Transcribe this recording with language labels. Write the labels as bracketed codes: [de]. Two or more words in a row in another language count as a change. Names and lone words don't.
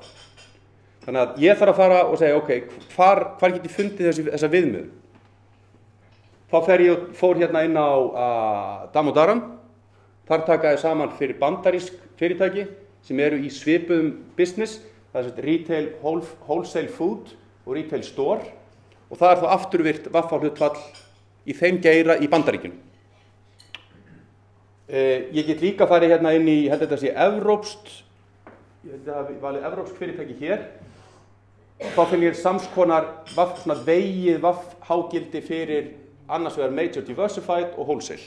[is] Þannig að ég þarf að fara og segja, ok, hvar get ég fundið þessa viðmiðun? Þá fór hérna inn á Dam & Daram. Þar taka ég saman fyrir bandarísk fyrirtæki sem eru í svipuðum business. Það er [en] retail, wholesale food [is] og [en] retail store. [is] Og það er þá afturvirt VaffH-hlutfall í þeim geira í Bandaríkjunum. Ég get líka farið hérna inn í, ég held að þetta sé evrópskt, ég held að það valið evrópsk fyrirtæki hér. Þá finn ég samskonar vegið VaffH-gildi fyrir annars vegar Major Diversified og Wholesale.